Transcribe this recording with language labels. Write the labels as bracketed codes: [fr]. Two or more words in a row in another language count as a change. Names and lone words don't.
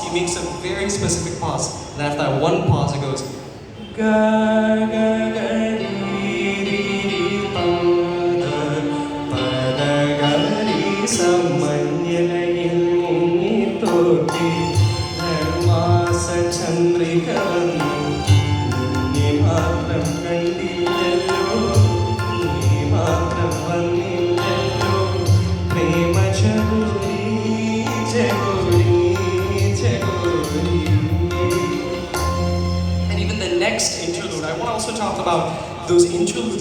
[en] takes a very specific pause. And after that one pause, it goes ga ga ga ri ri ri pa da pa da ga ri sa [ml] മഞ്ഞലയിൽ മുങ്ങി തോർത്തി ധർമാസ ചന്ദ്രിക വന്നു നീ മാത്രം കണ്ടില്ലല്ലോ നീ മാത്രം വന്നില്ലല്ലോ പ്രേമ ജഗോരി ജഗോരി ജഗോരി. [en] And even the next interlude, I want to also talk about those interludes